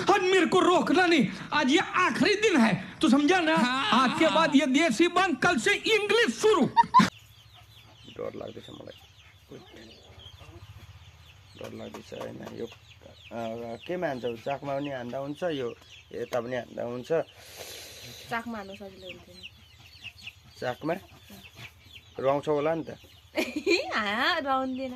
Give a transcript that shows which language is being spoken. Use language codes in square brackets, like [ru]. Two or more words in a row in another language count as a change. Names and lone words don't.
[hi] मेरे को रोकना नहीं, आज ये आखिरी दिन है, तू समझा ना? आज के बाद ये देसी बंद, कल से इंग्लिश शुरू। [ne] डर लाग्दैछ मलाई, डर लाग्दैछ हैन। यो केमा हान्छ? चाकमा पनि हान्दा हुन्छ, यो यता पनि हान्दा हुन्छ। चाकमा हान्नु सजिलो हुन्थ्यो नि। चाकमा रौँछ होला नि त। रहँदैन।